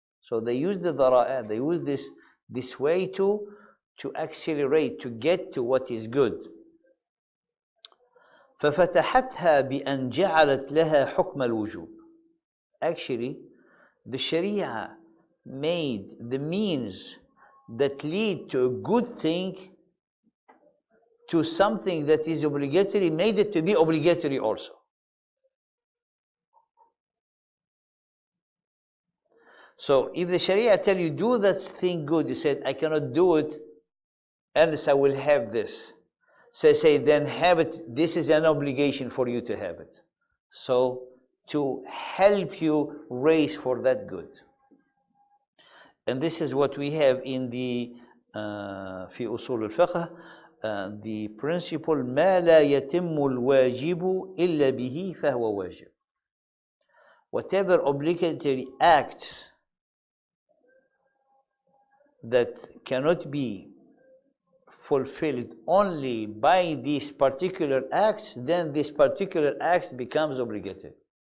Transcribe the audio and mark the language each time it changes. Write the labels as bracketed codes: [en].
[en] So they use the ذرائع, they use this way to accelerate, to get to what is good. [ar] ففتحتها بأن جعلت لها حكم الوجوب. [en] Actually, the Sharia made the means that lead to a good thing to something that is obligatory, made it to be obligatory also. So if the Sharia tell you do that thing good, you said, I cannot do it unless I will have this. So say, then have it. This is an obligation for you to have it. So to help you race for that good. And this is what we have in the [ar] في أصول الفقه. [en] the principle [ar] ما لا يتم الواجب إلا به فهو واجب. [en] Whatever obligatory acts that cannot be fulfilled only by these particular acts, then this particular act becomes obligatory.